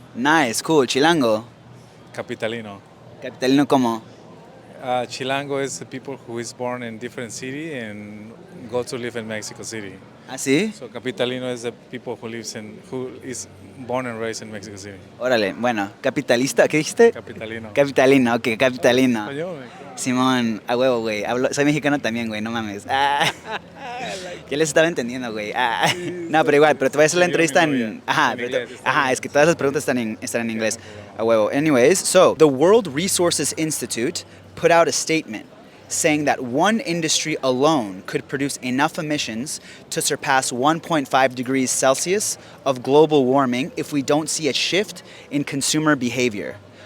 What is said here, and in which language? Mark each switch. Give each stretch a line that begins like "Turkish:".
English: Nice, cool. Chilango.
Spanish: Capitalino. Capitalino como.
English: Chilango is the people who is born in different city and go to live in Mexico City.
Spanish: ¿Así?
English: So Capitalino is the people who is born and raised in Mexico City.
Spanish: Órale. Bueno, capitalista, ¿qué dijiste? Capitalino. Capitalino, ok, capitalino. Español. Simón, a huevo, güey. Soy mexicano también, güey, no mames. Ah. ¿Qué les estaba entendiendo, güey? Ah. No, pero igual, pero te voy a hacer la entrevista en... Ajá, es que todas las preguntas están en inglés. A huevo.
English: Anyways, so, the World Resources Institute put out a statement saying that one industry alone could produce enough emissions to surpass 1.5 degrees Celsius of global warming if we don't see a shift in consumer behavior.